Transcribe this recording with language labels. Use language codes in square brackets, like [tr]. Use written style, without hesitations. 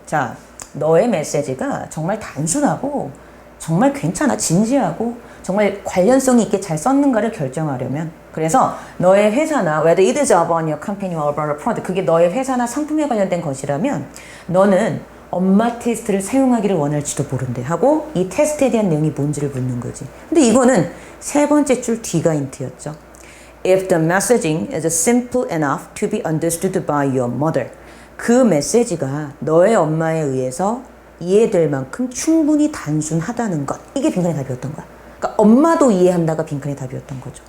[ko] 자, 너의 메시지가 정말 단순하고 정말 괜찮아, 진지하고 정말 관련성이 있게 잘 썼는가를 결정하려면 그래서 너의 회사나 [en] whether it is about your company or about a product [ko] 그게 너의 회사나 상품에 관련된 것이라면 너는 엄마 테스트를 사용하기를 원할지도 모른대 하고 이 테스트에 대한 내용이 뭔지를 묻는 거지. 근데 이거는 세 번째 줄 뒤가 힌트였죠. [en] If the messaging is simple enough to be understood by your mother. [ko] 그 메시지가 너의 엄마에 의해서 이해될 만큼 충분히 단순하다는 것. 이게 빈칸의 답이었던 거야. 그러니까 엄마도 이해한다가 빈칸의 답이었던 거죠.